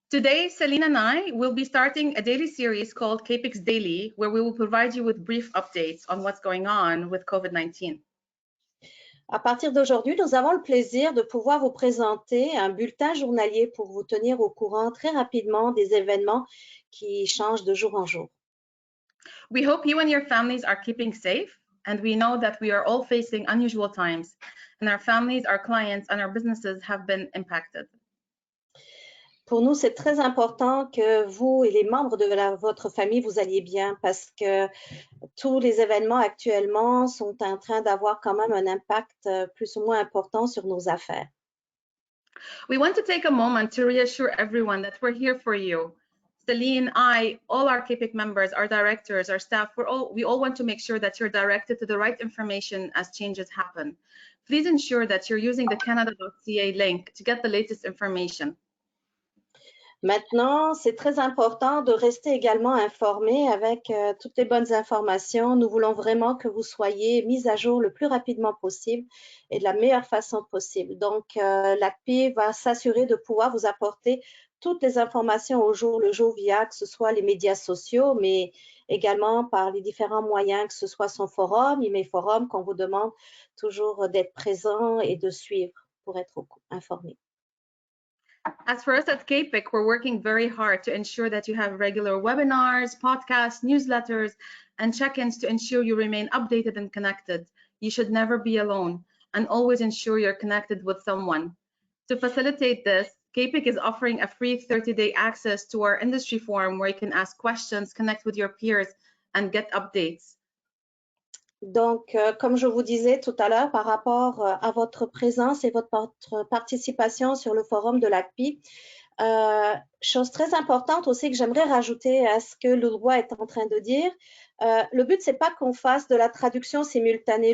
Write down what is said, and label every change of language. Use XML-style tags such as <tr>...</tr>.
<en>Today, Celine and I will be starting a daily series called CAPEX Daily, where we will provide you with brief updates on what's going on with COVID-19.</en> <fr>À partir d'aujourd'hui, nous avons le plaisir de pouvoir vous présenter un bulletin journalier pour vous tenir au courant très rapidement des événements qui changent de jour en jour.</fr> <en>We hope you and your families are keeping safe, and we know that we are all facing unusual times, and our families, our clients, and our businesses have been impacted.</en> <fr>Pour nous, c'est très important que vous et les membres de votre famille, vous alliez bien parce que tous les événements actuellement sont en train d'avoir quand même un impact plus ou moins important sur nos affaires.</fr> <en>We want to take a moment to reassure everyone that we're here for you. Celine, I, all our CAPEC members, our directors, our staff, we all want to make sure that you're directed to the right information as changes happen. Please ensure that you're using the canada.ca link to get the latest information.</en> <fr>Maintenant, c'est très important de rester également informé avec toutes les bonnes informations. Nous voulons vraiment que vous soyez mis à jour le plus rapidement possible et de la meilleure façon possible. Donc, l'ACPI va s'assurer de pouvoir vous apporter toutes les informations au jour le jour via que ce soit les médias sociaux, mais également par les différents moyens, que ce soit son forum, email forum, qu'on vous demande toujours d'être présent et de suivre pour être informé.</fr> <en>As for us at CAPEC, we're working very hard to ensure that you have regular webinars, podcasts, newsletters, and check-ins to ensure you remain updated and connected. You should never be alone, and always ensure you're connected with someone. To facilitate this, CAPEC is offering a free 30-day access to our industry forum where you can ask questions, connect with your peers, and get updates.</en> <fr>Donc, comme je vous disais tout à l'heure, par rapport à votre présence et votre participation sur le forum de l'ACPI, chose très importante aussi que j'aimerais rajouter à ce que Loulois est en train de dire, le but, c'est pas qu'on fasse de la traduction simultanée.</fr>